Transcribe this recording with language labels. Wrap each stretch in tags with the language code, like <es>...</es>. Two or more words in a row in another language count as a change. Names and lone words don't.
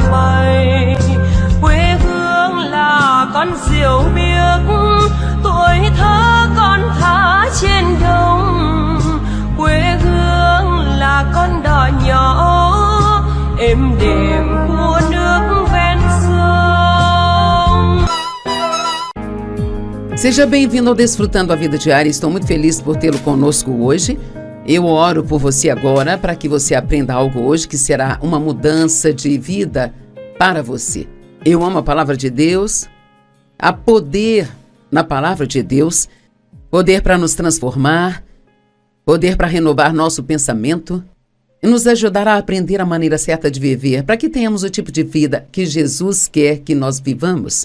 <vi>bay, quê hương là con diều biếc, tuổi thơ con thả trên đồng, quê hương là con đò nhỏ êm đềm của nước ven sông.</vi> <pt>Seja bem-vindo ao Desfrutando a Vida Diária. Estou muito feliz por tê-lo conosco hoje. Eu oro por você agora para que você aprenda algo hoje que será uma mudança de vida para você. Eu amo a palavra de Deus, há poder na palavra de Deus, poder para nos transformar, poder para renovar nosso pensamento e nos ajudar a aprender a maneira certa de viver, para que tenhamos o tipo de vida que Jesus quer que nós vivamos.</pt>